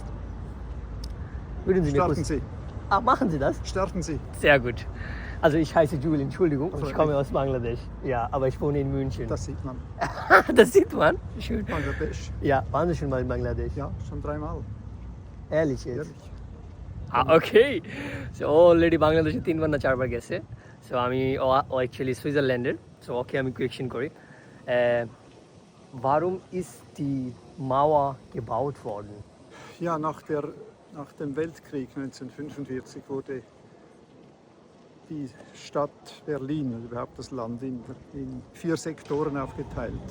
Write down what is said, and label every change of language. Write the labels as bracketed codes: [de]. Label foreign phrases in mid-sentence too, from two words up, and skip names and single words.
[de] ist. Würden Sie mir Starten kurz... Sie. Ah, machen Sie das? Starten Sie. Sehr gut. Also ich heiße Jules, Entschuldigung, und Also, ich komme aus Bangladesch. Ja, aber ich wohne in München. Das sieht man. Das sieht man. Schön. Bangladesch. Ja, waren Sie schon mal in Bangladesch? Ja, schon dreimal. Ehrlich jetzt? Ehrlich. [bn] ওকে, [en] so already [bn] বাংলাদেশে 3বার না 4বার গেছে। সো আমি অ্যাকচুয়ালি সুইজারল্যান্ডের। [en] so okay [bn] আমি কোয়েকশন করি। [de] Warum ist die Mauer gebaut worden? Ja, nach dem Weltkrieg 1945 wurde die Stadt Berlin, oder überhaupt das Land, in 4 Sektoren aufgeteilt.